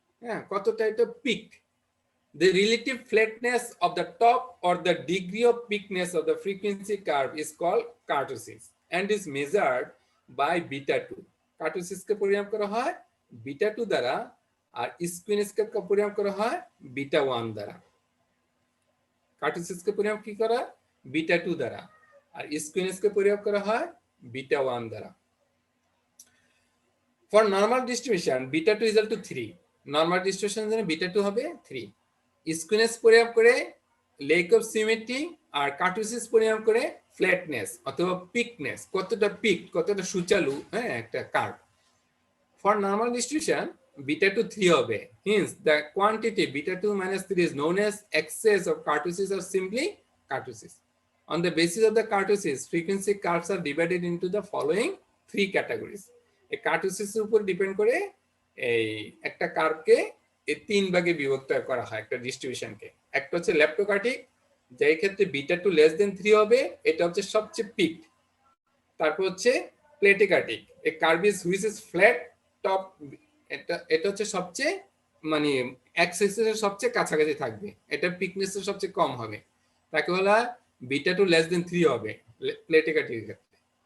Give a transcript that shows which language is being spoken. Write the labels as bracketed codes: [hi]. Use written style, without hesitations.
[bn] হ্যাঁ, কতটা এটা pick, [en] the relative flatness of the top or the degree of peakness of the frequency curve is called kurtosis and is measured by beta 2. [bn] Kurtosis কে পরিমাপ করা হয় beta 2 দ্বারা, আর squeeze কে পরিমাপ করা হয় beta 1 দ্বারা। kurtosis কে পরিমাপ কি করা? beta 2 দ্বারা, আর squeeze কে পরিমাপ করা হয় beta 1 দ্বারা। [en] For normal distribution beta 2 is equal to 3. [bn] Normal distribution জন্য beta 2 হবে 3। স্কুইনেস পরিমাপ করে lake of symmetry, আর kurtosis পরিমাপ করে ফ্ল্যাটনেস অথবা পিকনেস, কতটা পিক, কতটা সুচালু, হ্যাঁ একটা curve. For normal distribution beta 2 3 হবে। [en] Hence the quantity beta 2 minus 3 is known as excess of kurtosis or simply kurtosis. On the basis of the kurtosis, frequency curves are divided into the following 3 categories. [bn] এই kurtosis এর উপর depend করে এই একটা কার্ভকে এই 3 ভাগে বিভক্ত করা হয় একটা ডিস্ট্রিবিউশনকে। একটা হচ্ছে ল্যাপ্টোকার্টিক, যেই ক্ষেত্রে বিটা 2 লেস দেন 3 হবে, এটা হচ্ছে সবচেয়ে পিক। তারপর হচ্ছে প্লেটিকার্টিক, a curve is which is flat top, এটা হচ্ছে সবচেয়ে মানে এক্সিসের সবচেয়ে কাছাকাছি থাকবে, এটা পিকনেসের সবচেয়ে কম হবে, তাকে বলা বিটা 2 লেস দেন 3 হবে প্লেটিকার্টিক ক্ষেত্রে।